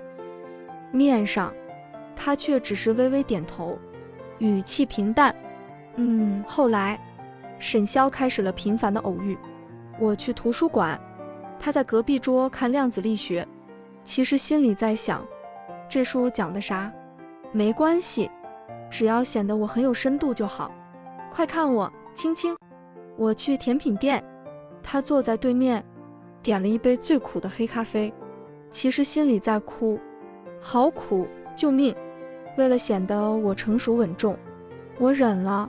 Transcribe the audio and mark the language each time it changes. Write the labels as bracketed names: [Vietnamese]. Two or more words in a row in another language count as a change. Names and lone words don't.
[Chinese] 面上他卻只是微微點頭，語氣平淡。後來沈蕭開始了頻繁的偶遇。我去圖書館，他在隔壁桌看量子力學。其實心裡在想，這書講的啥？沒關係，只要顯得我很有深度就好。快看我，青青，我去甜品店。他坐在對面，點了一杯最苦的黑咖啡，其實心裡在哭，好苦，救命！為了顯得我成熟穩重，我忍了。